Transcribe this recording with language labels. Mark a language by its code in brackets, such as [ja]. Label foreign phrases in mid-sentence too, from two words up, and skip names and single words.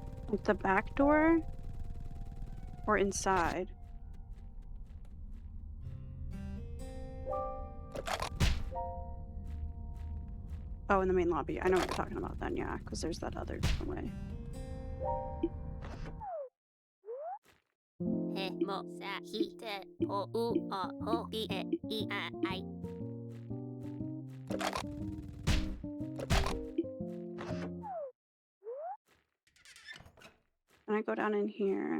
[en] Like the back door? Or inside? Oh, in the main lobby. I know what you're talking about then, yeah, because there's that other way. He mo sa hi te ho u o ho bi e I a I. Can I go down in here?